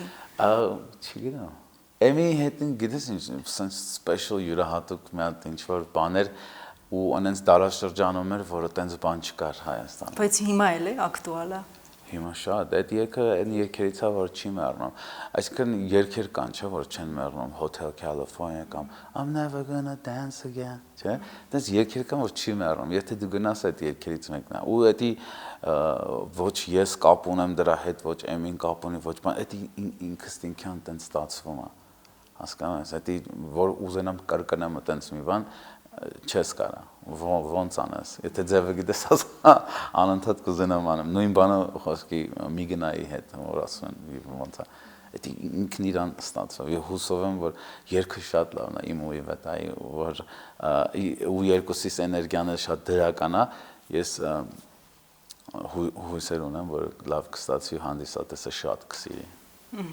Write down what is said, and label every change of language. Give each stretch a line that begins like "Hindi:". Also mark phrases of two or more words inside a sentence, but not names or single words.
Armenian: չգիտեմ Էմիի հետ գիտես ինչ սպեշիալ յուրահատուկ մի հատ ինչ որ բաներ ու անենց դարաշրջանում էր որը տենց բան չկար Հայաստանում բայց հիմա էլ է ակտուալ է Հիմա շատ, այդ երգը այն երգերից է, որ չի մեռնում։ Այսինքն երգեր կան, չէ, որ չեն մեռնում, Hotel California կամ I'm never gonna dance again, չէ։ Դες երգեր կան, որ չի մեռնում։ Եթե դու գնաս այդ երգերից մեկն է, ու դա ոչ ես կապ ունեմ դրա հետ, ոչ Էմին կապ ունի, ոչ բան, դա ինքս ինքյան տենց ստացվում է։ Հասկանում ես, դա որ ուզենամ կրկնեմ տենց մի բան, չես կարա ոնց անես եթե ձևը գիտես անընդհատ կուզենամ անեմ նույն բանը խոսքի Միգնայի հետ որ ասում են ոնց է դա ինքն իրան ստացավ եւ հուսով եմ որ երգը շատ լավն է իմ ու Իվետայի որ ու երկուսիս էներգիան շատ դրական է ես հույսեր ունեմ որ լավ կստացվի հանդիսատեսը շատ կսիրի